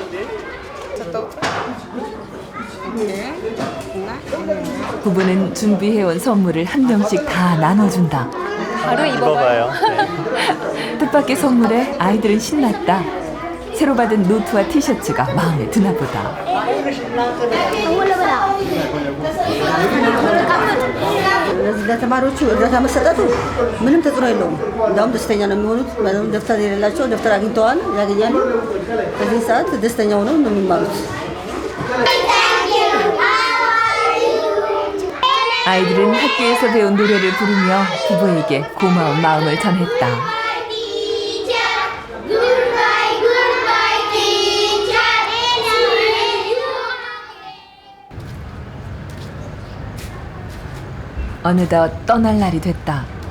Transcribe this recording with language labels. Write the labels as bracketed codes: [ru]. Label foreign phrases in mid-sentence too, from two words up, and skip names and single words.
[ko] 부부는 준비해온 선물을 한 명씩 다 나눠준다. 바로 입어봐요. 뜻밖의 선물에 아이들은 신났다. 새로 받은 노트와 티셔츠가 마음에 드나 보다. [am] ለተማሪዎቹ እርዳታ መሰጠቱ ምንም ተጽዕኖ የለውም። እንዳውም ደስተኛ ነው የሚሆኑት። ምንም ደብተር የሌላቸው ደብተር አግኝተዋል፣ ያገኛሉ። በዚህ ሰዓት ደስተኛ ሆነው ነው የሚማሩት። [ko] 아이들은 학교에서 배운 노래를 부르며 부부에게 고마운 마음을 전했다. 어느덧 떠날 날이 됐다.